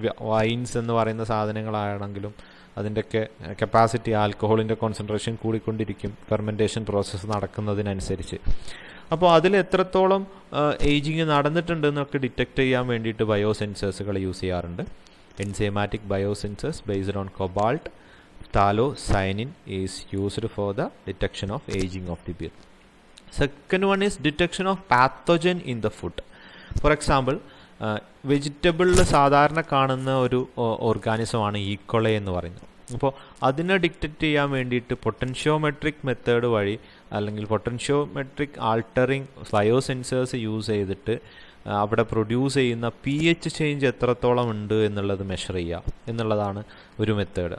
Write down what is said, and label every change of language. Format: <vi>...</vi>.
<ml>Vines എന്ന് പറയുന്ന സാധനങ്ങളാണെങ്കിലും അതിൻ്റെയൊക്കെ കപ്പാസിറ്റി, ആൽക്കഹോളിൻ്റെ കോൺസെൻട്രേഷൻ കൂടിക്കൊണ്ടിരിക്കും ഫെർമെൻറ്റേഷൻ പ്രോസസ്സ് നടക്കുന്നതിനനുസരിച്ച്. അപ്പോൾ അതിൽ എത്രത്തോളം ഏജിങ് നടന്നിട്ടുണ്ടെന്നൊക്കെ ഡിറ്റക്റ്റ് ചെയ്യാൻ വേണ്ടിയിട്ട് ബയോസെൻസേഴ്സുകൾ യൂസ് ചെയ്യാറുണ്ട്.</ml> <en>Enzymatic biosensors based on cobalt, phthalocyanin is used for the detection of aging of the beer. Second one is detection of pathogen in the food. For example,</en> <ml>വെജിറ്റബിളിൽ സാധാരണ കാണുന്ന ഒരു ഓർഗാനിസമാണ് ഈക്കോളെ എന്ന് പറയുന്നത്. അപ്പോൾ അതിനെ ഡിറ്റക്റ്റ് ചെയ്യാൻ വേണ്ടിയിട്ട് പൊട്ടൻഷ്യോമെട്രിക് മെത്തേഡ് വഴി അല്ലെങ്കിൽ പൊട്ടൻഷ്യോമെട്രിക് ആൾട്ടറിങ് ബയോസെൻസേഴ്സ് യൂസ് ചെയ്തിട്ട് അവിടെ പ്രൊഡ്യൂസ് ചെയ്യുന്ന pH ചേഞ്ച് എത്രത്തോളം ഉണ്ട് എന്നുള്ളത് മെഷർ ചെയ്യുക എന്നുള്ളതാണ് ഒരു മെത്തേഡ്.</ml>